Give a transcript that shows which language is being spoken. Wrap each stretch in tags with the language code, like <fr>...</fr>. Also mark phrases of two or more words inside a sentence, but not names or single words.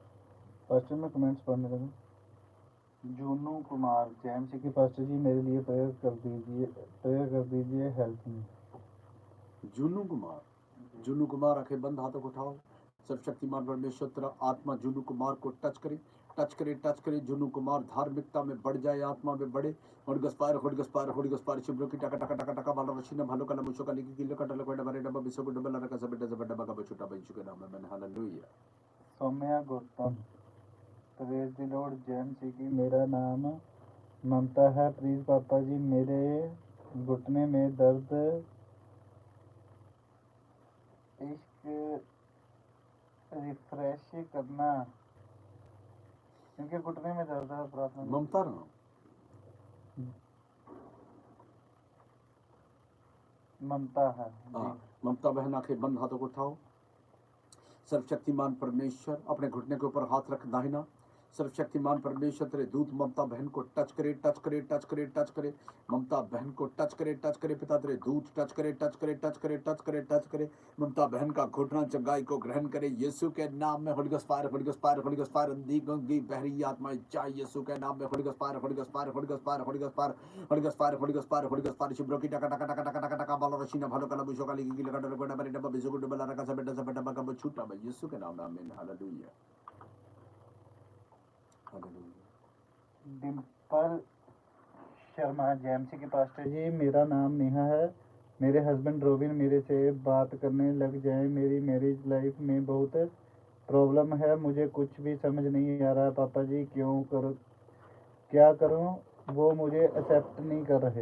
<hi>पास्टर में कमेंट्स पढ़ने लगा। जूनू कुमार जेएमसी के पास्टर जी मेरे लिए प्रेयर कर दीजिए हेल्प में। जूनू कुमार आंखें बंद, हाथों को उठाओ। सर्वशक्तिमान परमेश्वर तेरा आत्मा जूनू कुमार को टच करे जूनू कुमार धार्मिकता में बढ़ जाए, आत्मा में बढ़े।</hi> <en>Holy Ghost fire, Holy Ghost fire, Holy Ghost fire. शिब्रो की टका टका टका टका बाला रशीना भालो काला मुशो काली की किलो कटल कोडा बारे डब्बा बिसो को डब्बा लरका सब डब्बा का छोटा बच्चू के नाम में, मैंने हालेलुया।</en> <hi>सौम्या गौतम,</hi> <en>praise the Lord</en> <hi>जेएमसी की, मेरा नाम ममता है, प्लीज पापा जी मेरे घुटने में दर्द, इश्क रिफ्रेश करना, इनके घुटने में दर्द है, प्रार्थना। ममता राम, ममता है, ममता बहन आंखें बंद, हाथों को उठाओ। सर्वशक्तिमान परमेश्वर अपने घुटने के ऊपर हाथ रख दाहिना। सर्वशक्तिमान परमेश्वर तेरे दूत ममता बहन को टच करे, टच करे, टच करे, टच करे, ममता बहन को टच करे, टच करे। पिता तेरे दूत टच करे, टच करे, टच करे, टच करे, टच करे। ममता बहन का घुटना चंगाई को ग्रहण करे यीशु के नाम में।</hi> <en>Holy Ghost fire, Holy Ghost fire, Holy Ghost fire.</en> <hi>अंधी गंगी बहरी आत्माएं जाए यीशु के नाम में।</hi> <en>Holy Ghost fire, Holy Ghost fire, Holy Ghost fire, Holy Ghost fire, Holy Ghost fire, Holy Ghost fire, Holy Ghost fire. शिब्रो की टका टका टका टका टका टका बाला रशीना भालो काला बुशो काली की लगा डर कोडा बरे डब्बा बिसो को डब्बा लरका सब डब्बा का छूटा भाई यीशु के नाम में, आमीन, हालेलुया, हालेलुया।</en> <hi>डिम्पल शर्मा जेएमसी के पास्टर जी, मेरा नाम नेहा है, मेरे हस्बैंड रोबिन मेरे से बात करने लग जाए, मेरी</hi> <en>marriage life</en> <hi>में बहुत प्रॉब्लम है, मुझे कुछ भी समझ नहीं आ रहा पापा जी, क्या करूं, वो मुझे एक्सेप्ट नहीं कर रहे।</hi>